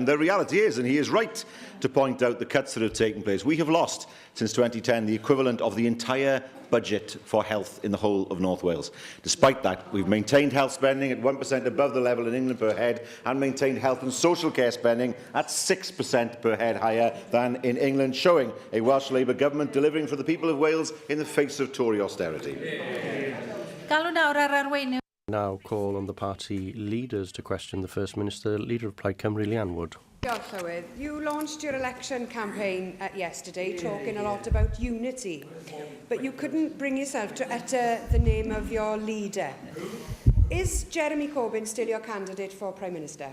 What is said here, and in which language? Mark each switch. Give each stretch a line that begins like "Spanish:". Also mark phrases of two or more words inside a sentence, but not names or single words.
English: The reality is, and he is right to point out the cuts that have taken place, we have lost, since 2010, the equivalent of the entire budget for health in the whole of North Wales. Despite that, we've maintained health spending at 1% above the level in England per head and maintained health and social care spending at 6% per head higher than in England, showing a Welsh Labour government delivering for the people of Wales in the face of Tory austerity.
Welsh: Galw nawr ar arweinydd.
English: Now call on the party leaders to question the First Minister. Leader of Plaid Cymru, Leanne Wood.
Welsh: Diolch, Llywydd.
English: You launched your election campaign yesterday talking a lot about unity, but you couldn't bring yourself to utter the name of your leader. Is Jeremy Corbyn still your candidate for Prime Minister?